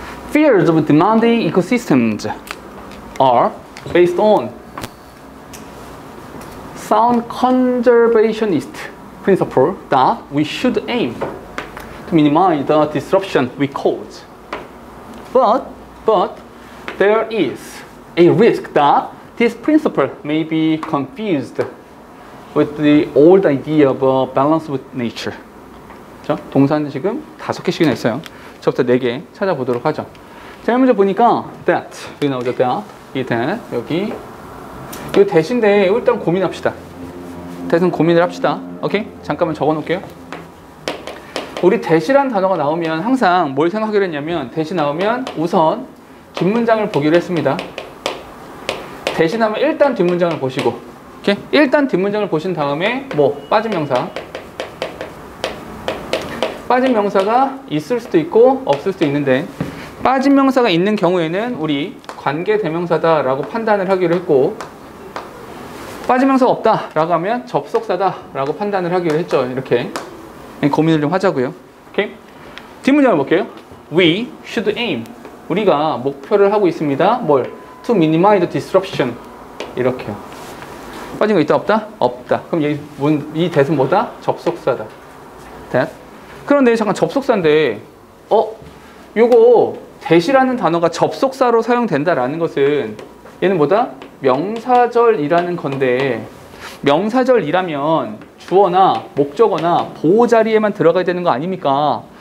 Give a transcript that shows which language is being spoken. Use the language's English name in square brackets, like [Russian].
[English] Fears of demanding ecosystems are based on sound conservationist principle that we should aim to minimize the disruption we cause. But there is a risk that this principle may be confused with the old idea of a balance with nature. [Korean] 자, 동사는 지금 5개씩이나 있어요. 저부터 4개 찾아보도록 하죠. 제일 먼저 보니까 that, 여기 나오죠. that, 이 that, 여기 이 that인데 일단 고민합시다. that은 고민을 합시다. 오케이? 잠깐만 적어 놓을게요. 우리 that이란 단어가 나오면 항상 뭘 생각하기로 했냐면 that이 나오면 우선 뒷문장을 보기로 했습니다. that이 나오면 일단 뒷문장을 보시고, 오케이? 일단 뒷문장을 보신 다음에 뭐 빠진 명사, 빠진 명사가 있을 수도 있고 없을 수도 있는데, 빠진 명사가 있는 경우에는 우리 관계 대명사다 라고 판단을 하기로 했고, 빠진 명사가 없다 라고 하면 접속사다 라고 판단을 하기로 했죠. 이렇게 고민을 좀 하자고요. 오케이? 뒷문장을 볼게요. [English] We should aim, [Korean] 우리가 목표를 하고 있습니다. 뭘? [English] To minimize disruption, [Korean] 이렇게요. 빠진 거 있다 없다? 없다. 그럼 이 that은 뭐다? 접속사다. that. 그런데 잠깐 접속사인데 요거 that이라는 단어가 접속사로 사용된다라는 것은 얘는 뭐다? 명사절이라는 건데, 명사절이라면 주어나 목적어나 보호 자리에만 들어가야 되는 거 아닙니까?